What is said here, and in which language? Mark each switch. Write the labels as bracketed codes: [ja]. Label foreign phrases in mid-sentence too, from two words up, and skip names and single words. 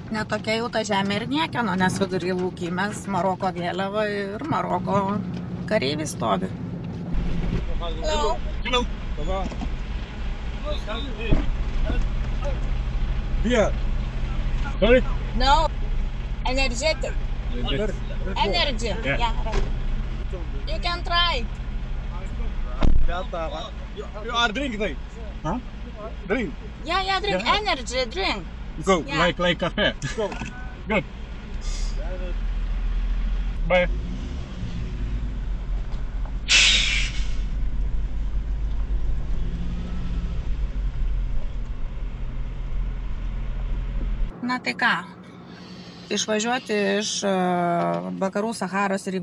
[lt] tokia jau ta žemė ir niekieno, nes vidury laukymės Maroko vėliava ir Maroko kareivis stovi. [en] Here. Sorry? No, energetic. Energy. Yeah. You can try. You are drinking, right? Huh? Drink. Yeah, drink. Yeah. Energy drink. Go. Yeah. Like cafe. Go. Good. Bye. [lt] Na tai ką, išvažiuoti iš vakarų Saharos ir